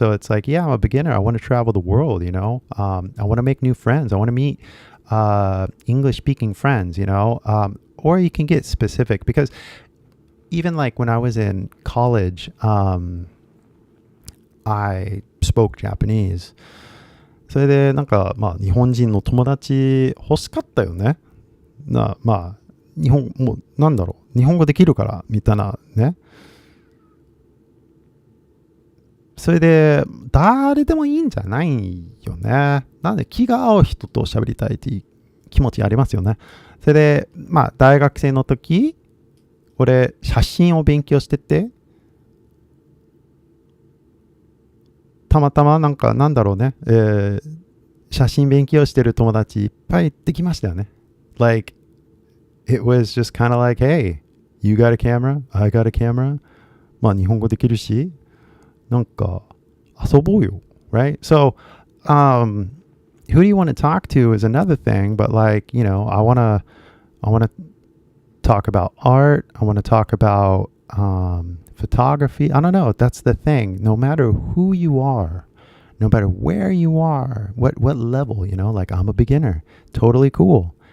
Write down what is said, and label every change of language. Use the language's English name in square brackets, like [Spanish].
[English] So it's like, yeah, I'm a beginner. I want to travel the world, I want to make new friends. I want to meet English speaking friends, or you can get specific, because even like when I was in college, I spoke Japanese. [Japanese] それでなんか日本人の友達欲しかったよね。日本もうなんだろう、日本語できるからみたいなね。それで誰でもいいんじゃないよね。なんで気が合う人と喋りたいっていう気持ちありますよね。それで大学生の時、俺写真を勉強してて、たまたまなんだろうね、写真勉強してる友達いっぱいできましたよね。 [English] Like, it was just kind of like, hey, you got a camera, I got a camera. [Japanese] 日本語できるし、なんか遊ぼうよ、right? [English] So, who do you want to talk to is another thing, but like, I want to talk about art. I want to talk about photography. I don't know. That's the thing. No matter who you are, no matter where you are, what level, like I'm a beginner. Totally cool.